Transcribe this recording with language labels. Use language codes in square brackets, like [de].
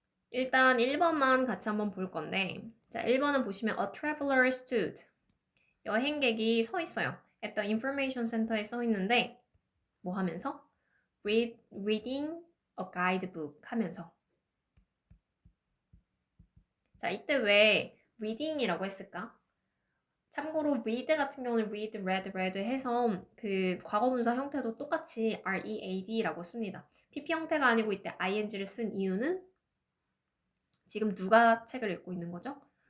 [ko] 일단 1번만 같이 한번 볼 건데 자, 1번은 보시면 [en] A traveler stood [ko] 여행객이 서 있어요. [en] At the information center에 [ko] 써 있는데 뭐 하면서? [en] Reading a guidebook [ko] 하면서 자, 이때 왜 reading이라고 했을까? 참고로 read 같은 경우는 read, read 해서 그 과거분사 형태도 똑같이 read라고 씁니다. pp 형태가 아니고 이때 ing를 쓴 이유는 지금 누가 책을 읽고 있는 거죠?